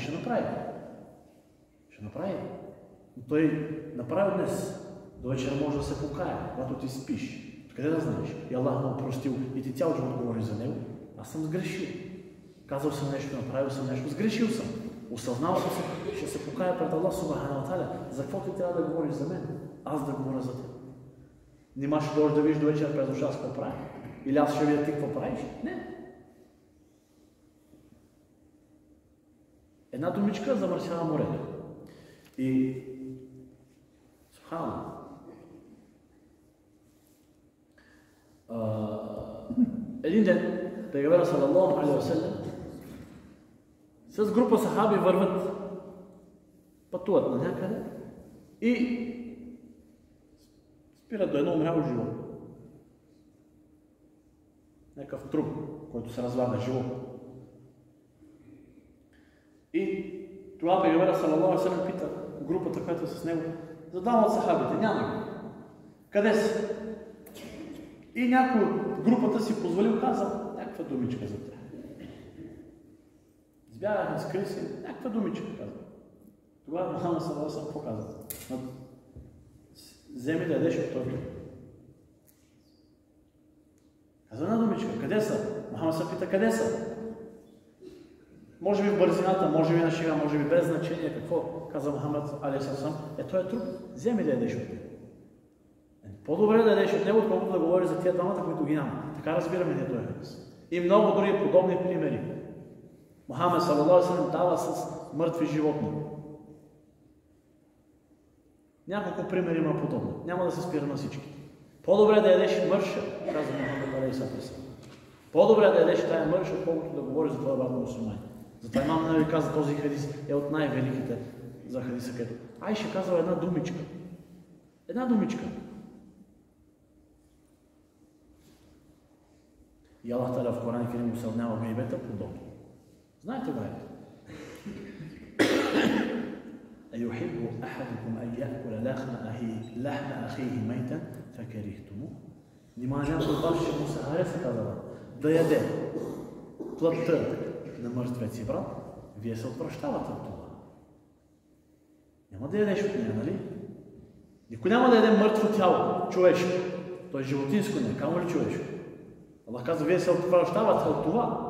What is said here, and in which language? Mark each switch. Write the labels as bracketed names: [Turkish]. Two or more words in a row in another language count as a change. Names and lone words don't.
[Bulgarian] Ще направи. Ще направи. Но той направи днес. До вечера може да се покая, когато ти спиш. Къде да знаеш? И Аллах му простил и ти цял живот говориш за него. Аз съм сгрешил. Казал съм нещо, направил съм нещо, сгрешил съм. Осъзнал съм се, ще се покая пред Аллах [Arabic] سبحانه وتعالى. [Bulgarian] За какво ти трябва да говориш за мен? Аз да говоря за теб. Нима ще дойдеш да видиш до вечера през нощта какво прави? Или аз ще видя ти какво правиш? Не. Една думичка замърсява морето. И субхана, един ден, пейгамбера [Arabic] صلى الله عليه وسلم [Bulgarian] с група сахаби върват, пътуват на някъде и спират до едно умряло животно. Някакъв труп, който се разлага живо. И тогава пейгамбера [Arabic] صلى الله عليه وسلم [Bulgarian] пита групата, която е с него, за двама от сахабите, няма ги. Къде са? И някой от групата си позволил, каза някаква думичка за тях. Избягахме, скри се, някаква думичка каза. Тогава Мухамед [Arabic] صلى الله عليه وسلم [Bulgarian] какво каза? Вземи да ядеш от този. Каза една думичка, къде са? Мухамед се пита, къде са? Може би в бързината, може би на шега, може би без значение. Какво каза Мухамед [Arabic] عليه السلام? [Bulgarian] Той е труп, вземи да ядеш от него. По-добре да ядеш от него, отколкото да говори за тия двамата, които ги няма. Така разбираме ние този хадис. И много други подобни примери. Мухамед [Arabic] صلى الله عليه وسلم [Bulgarian] дава с мъртви животни. Няколко примери има подобно. Няма да се спира на всички. По-добре да ядеш мърша, каза Мухамед [Arabic] عليه السلام. [Bulgarian] По-добре да ядеш тая мърша, отколкото да говори за това брат на мусулмани. Затова имам да ви каза, този хадис е от най-великите за хадиса, където Айша казала една думичка. Една думичка. И [Arabic] الله تعالى [Bulgarian] в Коран Керим усъвнява гайбета подобно. Знаете го ето? [Arabic] أيحب أحدكم أن يأكل لحم أخيه ميتا فكرهتموه. [Bulgarian] Нима някой от вас ще му се хареса, казала, да яде плътта на мъртвеци брат, вие се отвръщавате от това. Няма да ядеш от нея, нали? Никой няма да яде мъртво тяло, човешко. То е животинско, не, камо ли човешко? Аллах казва, вие се отвръщавате от това.